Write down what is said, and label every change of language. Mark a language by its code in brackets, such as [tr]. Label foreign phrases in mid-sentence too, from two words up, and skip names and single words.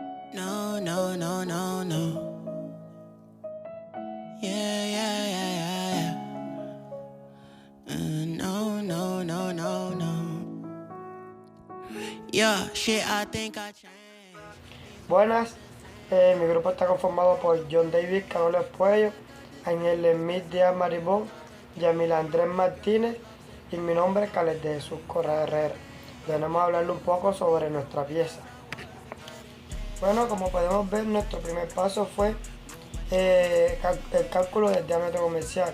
[en] No, no, no, no, no. Yeah, yeah, yeah, yeah, yeah. No, no, no, no, no. Yeah, shit, I think I changed. [es] Buenas, mi grupo está conformado por John David Carlos Puello, Ángel Smith Díaz Maribón, Yamil Andrés Martínez y mi nombre es Carles de Jesús Correa Herrera. Venimos a hablarle un poco sobre nuestra pieza. Bueno, como podemos ver, nuestro primer paso fue el cálculo del diámetro comercial.